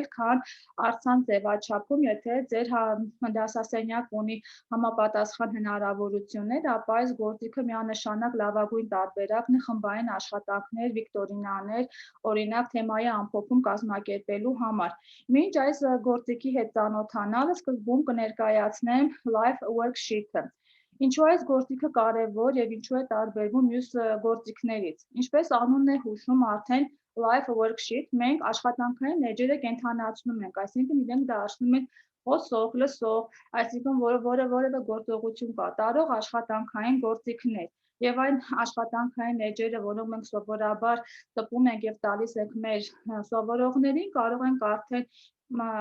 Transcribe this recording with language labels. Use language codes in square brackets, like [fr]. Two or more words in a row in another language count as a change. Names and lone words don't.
[hy] քան առցանց ձևաչափում, եթե ձեր դասասենյակ ունի համապատասխան հնարավորություններ, ապա այս գործիքը միանշանակ լավագույն տարբերակն է խմբային աշխատանքներ, վիկտորինաներ, օրինակ թեմայի ամփոփում կազմակերպելու համար։ Մինչ այս գործիքի հետ ծանոթանալը սկզբում կներկայացնեմ live worksheet-ը։ Ինչու այս գործիքը կարևոր եւ ինչու է տարբերվում մյուս գործիքներից։ Ինչպես անունն է հուշում, արդեն live worksheet մենք աշխատանքային էջերը կենթանացնում ենք, այսինքն իրենք դարձնում են խոսող, լսող, այսինքն որևէ գործողություն կատարող աշխատանքային գործիքներ։ Եվ այն աշխատանքային էջերը, որոնք մենք սովորաբար տպում ենք եւ տալիս ենք մեր սովորողներին, կարող ենք արդեն